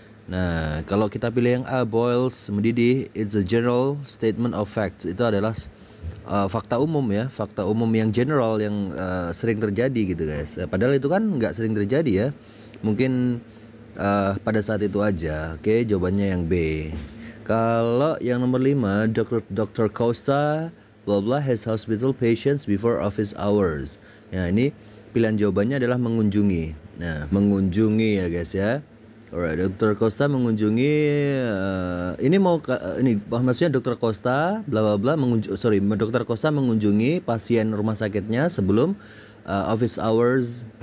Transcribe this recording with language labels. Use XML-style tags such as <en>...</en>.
<id>Nah kalau kita pilih yang A, boils, mendidih,</id> <en>it's a general statement of facts.</en> <id>Itu adalah fakta umum ya, fakta umum yang general yang sering terjadi gitu guys. Padahal itu kan nggak sering terjadi ya, mungkin pada saat itu aja. Oke, jawabannya yang B. Kalau yang nomor 5, Dr.</id> <en>Costa blah blah has hospital patients before office hours.</en> <id>Ya ini pilihan jawabannya adalah mengunjungi. Nah mengunjungi ya guys ya.</id> <en>Alright,</en> <id>Dr. Costa mengunjungi ini maksudnya Dr. Costa bla bla bla Dr. Costa mengunjungi pasien rumah sakitnya sebelum office hours.</id>